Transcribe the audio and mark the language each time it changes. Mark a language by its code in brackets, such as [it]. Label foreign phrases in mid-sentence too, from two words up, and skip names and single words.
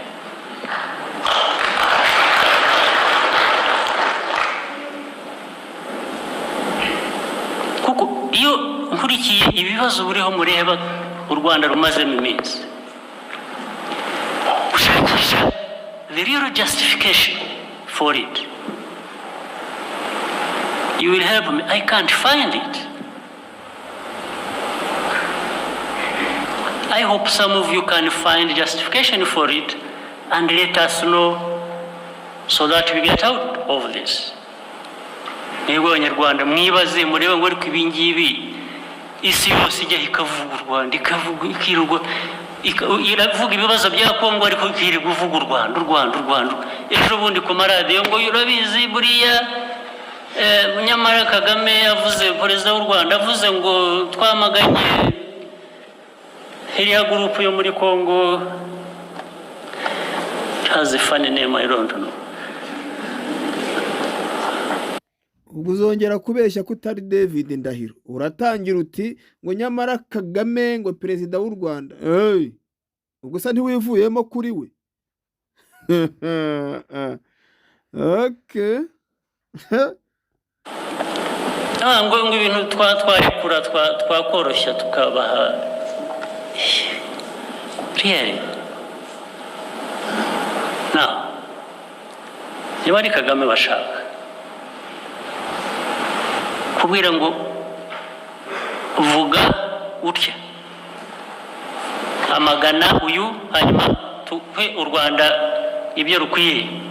[rw] Kuko iyo nkurikiye ibibazo buriho mureba u Rwanda rumazemo iminsi, gushakisha [en] the real justification for it, you will help me. I can't find it. I hope some of you can find justification for it and let us know so that we get out of this. [rw] Mwebwe Abanyarwanda mwibaze murebe ngo ariko ibi ngibi isi yose ijya ikavuga u Rwanda, ikavuga ikirwa, iravuga ibibazo bya Kongo ariko ikirirwa uvuga u Rwanda. Ejo bundi ku maradiyo ngo urabizi buriya nyamara Kagame yavuze, perezida w'u Rwanda avuze ngo twamaganye iriya gurupu yo muri Kongo, [en] has a funny name, I don't know. [rw] ubwo uzongera kubeshya ko utari David Ndahiro, uratangira uti ngo nyamara Kagame ngo perezida w'u Rwanda. Ubwo sa ntiwivuyemo kuri we. Okay. Ngo ibintu twarekura twakoroshya tukabaha really. Now, niba ari Kagame bashaka kubwira ngo vuga utya amagana uyu hanyuma tuhe u Rwanda ibyo rukwiye,